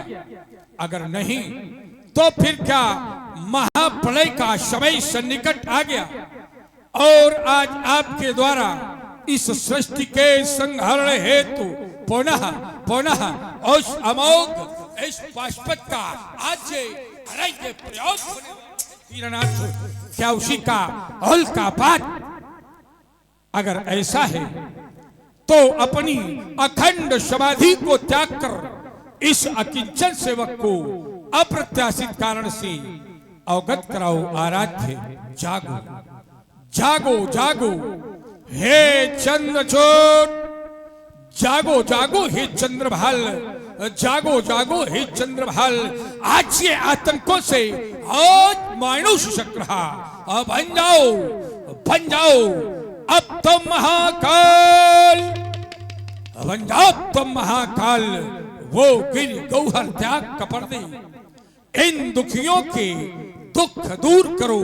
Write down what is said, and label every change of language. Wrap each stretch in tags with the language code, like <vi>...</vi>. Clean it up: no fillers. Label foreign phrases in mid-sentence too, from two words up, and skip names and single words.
<hi>अगर नहीं तो फिर क्या महाप्रलय का समय सन्निकट आ गया और आज आपके द्वारा इस सृष्टि के संहरण हेतु पुनः पुनः उस अमोघ इस पाशुपत का आज ये प्रयोग तीरनाथ, क्या उसी का हल का पाठ? अगर ऐसा है तो अपनी अखंड समाधि को त्याग कर इस अकिंचन सेवक को अप्रत्याशित कारण से अवगत कराओ। आराध्य, जागो जागो जागो हे चंद्रचूड़, जागो जागो हे चंद्रभाल, जागो जागो हे चंद्रभाल। आज ये आतंकों से आज मानुष शक रहा, बन जाओ बन जाओ अब तुम महाकाल, बन जाओ तुम महाकाल। वो गिर गौहर त्याग कपर्दे, इन दुखियों के दुख दूर करो।</hi>